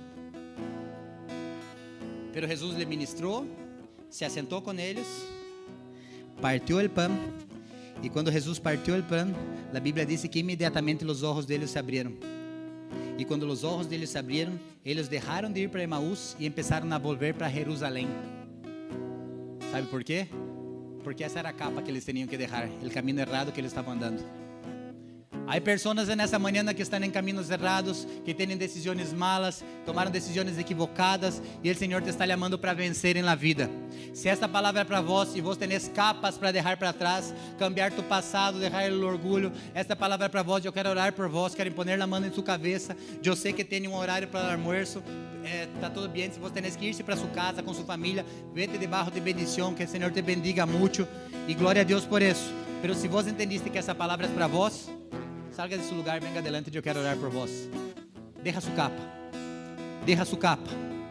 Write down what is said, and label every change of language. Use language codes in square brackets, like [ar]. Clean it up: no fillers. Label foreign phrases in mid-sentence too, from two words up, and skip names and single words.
[pt] Pero Jesus lhe ministrou, se assentou com eles, partiu o pão, e quando Jesus partiu o pão, a Bíblia diz que imediatamente os olhos deles se abriram. E quando os olhos deles se abriram, eles deixaram de ir para Emaús e começaram a volver para Jerusalém. Sabe por quê? Porque essa era a capa que eles tinham que deixar, o caminho errado que eles estavam andando. [es] Hay personas en esta mañana que están en caminos errados, que tienen decisiones malas, tomaron decisiones equivocadas y el Señor te está llamando para vencer en la vida. Si esta palabra es para vos y vos tenés capas para dejar para atrás, cambiar tu pasado, dejar el orgullo, esta palabra es para vos. Yo quiero orar por vos, quiero poner la mano en su cabeza. Yo sé que tiene un horario para el almuerzo, está todo bien. Si vos tenés que irse para su casa con su familia, vete debajo de bendición, que el Señor te bendiga mucho y gloria a Dios por eso. Pero si vos entendiste que [pt] essa palavra é para vos, [es] salga de su lugar, venga adelante, [pt] eu quero orar por vos. [es] Deja su capa,